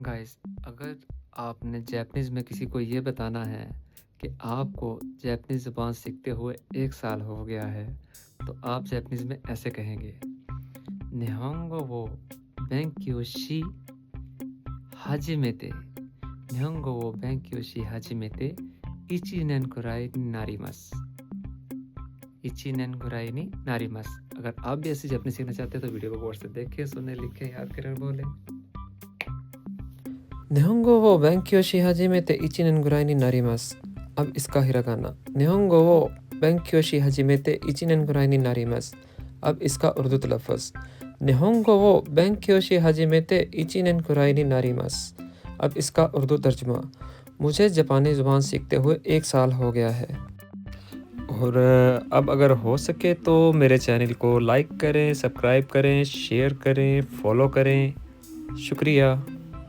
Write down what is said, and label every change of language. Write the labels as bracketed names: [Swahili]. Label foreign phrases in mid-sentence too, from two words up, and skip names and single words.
[Urdu] گائز، اگر آپ نے جیپنیز میں کسی کو یہ بتانا ہے کہ آپ کو جیپنیز زبان سیکھتے ہوئے 1 سال ہو گیا ہے، تو آپ جیپنیز میں ایسے کہیں گے, [Japanese] 日本語を 勉強し 始めて 日本語を 勉強し 始めて 1 年 くらいになります 1 年 くらいになります. [Urdu] اگر آپ بھی ایسے جیپنیز سیکھنا چاہتے ہیں تو ویڈیو کو غور سے دیکھیں، سنیں، لکھیں، یاد کریں اور بولیں. [Japanese] 日本語を勉強し始めて1年ぐらいになります。 [Urdu] اب اس کا ہیراگانا [Japanese] 日本語を勉強し始めて1年ぐらいになります。 [Urdu] اب اس کا اردو تلفظ [Japanese] 日本語を勉強し始めて1年くらいになります。 [Urdu] اب اس کا اردو ترجمہ مجھے جاپانی زبان سیکھتے ہوئے 1 سال ہو گیا ہے. اور اب اگر ہو سکے تو میرے چینل کو لائک کریں، سبسکرائب کریں، شیئر کریں، فالو کریں. शुक्रिया।